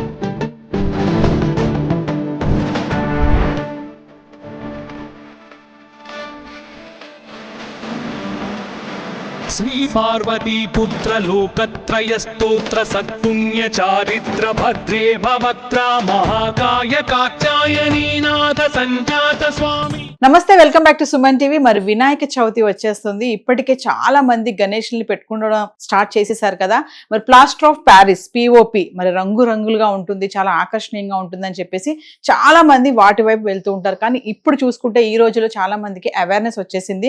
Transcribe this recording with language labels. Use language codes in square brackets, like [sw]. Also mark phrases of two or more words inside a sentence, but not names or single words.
[sa] श्री पार्वती पुत्र लोकत्रय स्तोत्र सत्पुण्य चारित्र भद्रे भवत्रा महाकाय कात्यायनी नाथ संजात स्वामी. [te] నమస్తే, [en] welcome back to [te] సుమన్ టీవీ. మరి వినాయక చవితి వచ్చేస్తుంది. ఇప్పటికే చాలా మంది గణేష్ని పెట్టుకోవడం స్టార్ట్ చేసేసారు కదా. మరి [en] plaster of Paris [te] పిఓపి మరి రంగురంగులుగా ఉంటుంది, చాలా ఆకర్షణీయంగా ఉంటుంది అని చెప్పేసి చాలా మంది వాటి వైపు వెళ్తూ ఉంటారు. కానీ ఇప్పుడు చూసుకుంటే ఈ రోజులో చాలా మందికి అవేర్నెస్ వచ్చేసింది.